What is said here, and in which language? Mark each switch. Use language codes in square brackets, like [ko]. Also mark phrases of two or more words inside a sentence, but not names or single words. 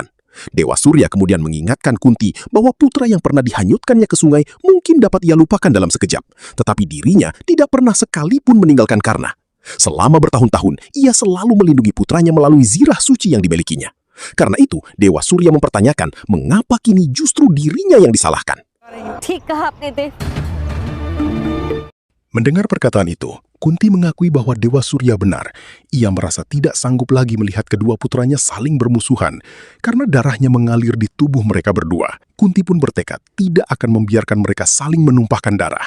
[id] Dewa Surya kemudian mengingatkan Kunti bahwa putra yang pernah dihanyutkannya ke sungai mungkin dapat ia lupakan dalam sekejap, tetapi dirinya tidak pernah sekalipun meninggalkan Karna. Selama bertahun-tahun, ia selalu melindungi putranya melalui zirah suci yang dimilikinya. Karena itu, Dewa Surya mempertanyakan mengapa kini justru dirinya yang disalahkan. [hi] ठीक कहा आपने देव। [id] Mendengar perkataan itu, Kunti mengakui bahwa Dewa Surya benar. Ia merasa tidak sanggup lagi melihat kedua putranya saling bermusuhan karena darahnya mengalir di tubuh mereka berdua. Kunti pun bertekad tidak akan membiarkan mereka saling menumpahkan darah.